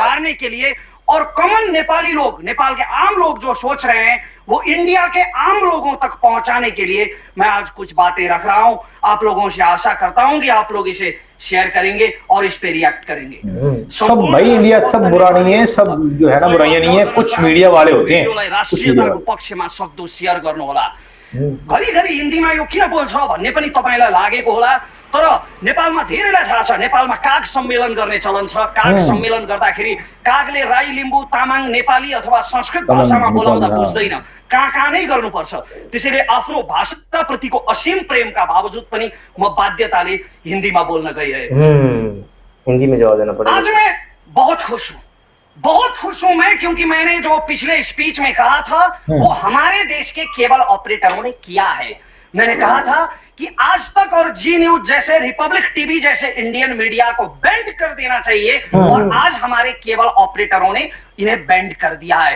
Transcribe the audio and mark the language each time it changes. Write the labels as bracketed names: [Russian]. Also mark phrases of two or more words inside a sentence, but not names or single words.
[Hindi] सुधारने के लिए और कॉमन नेपाली लोग, नेपाल के आम लोग जो सोच रहे हैं, वो इंडिया के आम लोगों तक पहुंचाने के लिए मैं आज कुछ बातें रख रहा हूं। आप लोगों से आशा करता हूं कि आप लोग इसे शेयर करेंगे और इस पे रिएक्ट करेंगे। सब भाई इंडिया सब बुरा नहीं है, सब जो है ना बुराइयां नहीं है, कुछ मीडिया वाले होते हैं। [Nepali] राष्ट्रियताको पक्षमा सक्दो शेयर गर्नु होला। घरिघरि हिन्दीमा यो किन बोल्छ भन्ने पनि तपाईलाई लागेको होला, तर नेपालमा धेरैलाई थाहा छ, नेपालमा काग सम्मेलन गर्ने चलन छ। काग सम्मेलन गर्दाखेरि कागले राई, लिम्बू, तामाङ, नेपाली अथवा संस्कृत भाषामा बोलाउँदा बुझ्दैन, कहाँ नै गर्नुपर्छ। त्यसैले आफ्नो भाषाप्रतिको असीम प्रेमका बावजुद पनि म बाध्यताले हिन्दीमा बोल्न गइरहेको छु। [Hindi] हिंदी में जवाब देना पड़ेगा। आज मैं बहुत खुश हूँ, बहुत खुश हूं मैं, क्योंकि मैंने जो पिछले स्पीच में कहा था वो हमारे देश के केबल ऑपरेटरों ने किया है। मैंने कहा था कि आज तक और जी न्यूज जैसे, रिपब्लिक टीवी जैसे इंडियन मीडिया को बैंड कर देना चाहिए, और आज हमारे केबल ऑपरेटरों ने इन्हें बैंड कर दिया है।